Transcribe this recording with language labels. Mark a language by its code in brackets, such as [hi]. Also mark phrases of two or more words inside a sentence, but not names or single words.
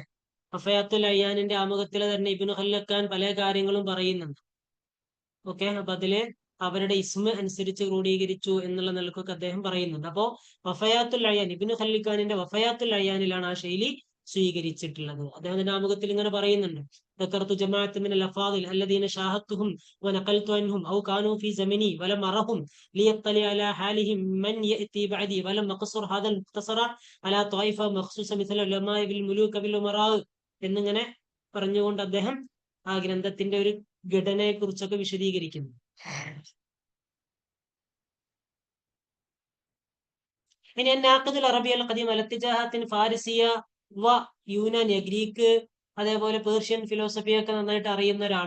[ml] വഫയാത്തുൽ അയ്യാനിന്റെ ആമുഖത്തിൽ തന്നെ ഇബ്നു ഖല്ലക്കാൻ പല കാര്യങ്ങളും പറയുന്നുണ്ട്. ഓക്കെ, അപ്പൊ അതില് അവരുടെ ഇസ്മ അനുസരിച്ച് ക്രോഡീകരിച്ചു എന്നുള്ള നിലക്കൊക്കെ അദ്ദേഹം പറയുന്നുണ്ട്. അപ്പോ വഫയാത്തുൽ അയ്യാൻ ഇബ്നു ഖല്ലിക്കാനിന്റെ വഫയാത്തുൽ അയ്യാനിലാണ് ആ ശൈലി സ്വീകരിച്ചിട്ടുള്ളത്. അദ്ദേഹത്തിന്റെ ആമുഖത്തിൽ ഇങ്ങനെ പറയുന്നുണ്ട്: [ar] ذكرت جماعة من الأفاضل الذين شاهدتهم ونقلت عنهم أو كانوا في زمني ولم أرهم ليطلع على حالهم من يأتي بعدي ولم أقصر هذا المختصر على طائفة مخصوصة مثل العلماء بالملوك بالأمراء [ml] എന്നിങ്ങനെ പറഞ്ഞുകൊണ്ട് അദ്ദേഹം ആ ഗ്രന്ഥത്തിന്റെ ഒരു ഘടനയെ കുറിച്ചൊക്കെ വിശദീകരിക്കുന്നു. ഇനി [ar] ناقد العربية القديم الاتجاهات فارسية ويونانية, [ml] ഗ്രീക്ക് അതേപോലെ [en] Persian philosophy [ml] നന്നായിട്ട് അറിയുന്ന ഒരാള്.